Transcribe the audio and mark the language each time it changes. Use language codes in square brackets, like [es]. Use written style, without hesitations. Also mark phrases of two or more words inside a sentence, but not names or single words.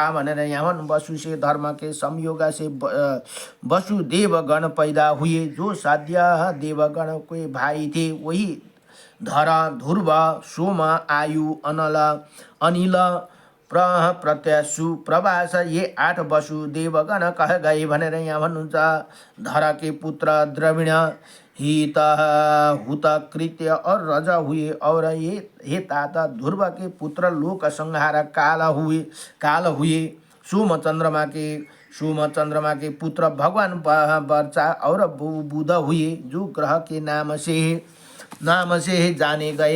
[ne] भनेर यहाँ [hi] वसु से धर्म के संयोग से वसुदेव गण पैदा हुए। जो साध्य देवगण के भाई थे वही धर, ध्रुव, सोम, आयु, अनिल, प्रत्याशु, प्रभास, ये 8 वसुदेवगण कह गए [ne] भनेर यहाँ भन्नुहुन्छ। [hi] धर के पुत्र द्रविण, हित, हुत, कृत्य और रज हुए। और ये हे तात, ध्रुव के पुत्र लोक संहार काल हुए। सोम चंद्रमा के पुत्र भगवान वर्चा और बुध हुए, जो ग्रह के नाम से जाने गए।